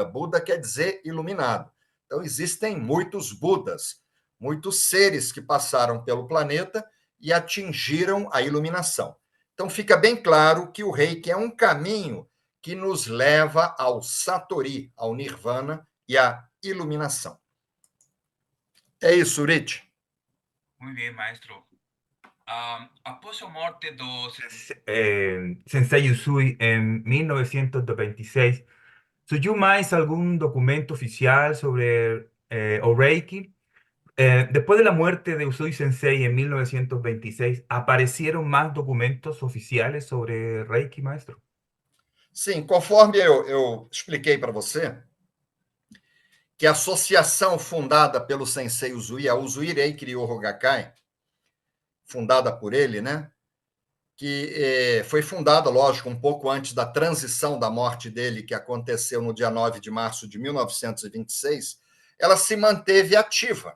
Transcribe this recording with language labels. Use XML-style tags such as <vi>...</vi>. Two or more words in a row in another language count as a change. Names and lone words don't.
<pt>Buda quer dizer iluminado. Então, existem muitos Budas, muitos seres que passaram pelo planeta e atingiram a iluminação. Então, fica bem claro que o Reiki é um caminho que nos leva ao Satori, ao Nirvana e à iluminação. É isso, Rich.</pt> <es>Muy bien, maestro.</es> <pt>Após a morte do Sensei Usui em 1926, surgiu mais algum documento oficial sobre o Reiki?</pt> <es>Después de la muerte de Usui Sensei en 1926, ¿aparecieron más documentos oficiales sobre Reiki, maestro?</es> <pt>Sim, conforme eu expliquei para você, que a associação fundada pelo Sensei Usui, a Usui Reiki Ryoho Gakkai, fundada por ele, né? Que foi fundada, lógico, um pouco antes da transição da morte dele, que aconteceu no dia 9 de março de 1926, ela se manteve ativa.</pt>